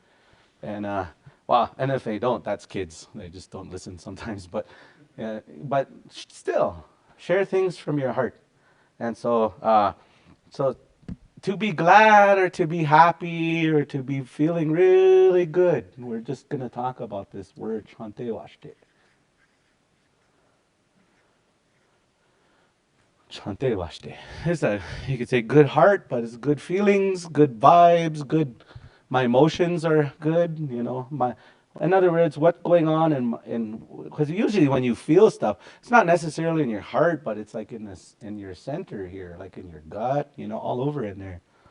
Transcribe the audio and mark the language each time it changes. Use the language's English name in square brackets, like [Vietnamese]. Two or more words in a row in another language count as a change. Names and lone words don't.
[English] And and if they don't, that's kids. They just don't listen sometimes. But still, share things from your heart. And so to be glad or to be happy or to be feeling really good, we're just gonna talk about this word [Lakota] chante washte. Chante washte. [English] You could say good heart, but it's good feelings, good vibes, good. My emotions are good. In other words, what's going on in because usually when you feel stuff, it's not necessarily in your heart, but it's like in your center here, like in your gut, all over in there.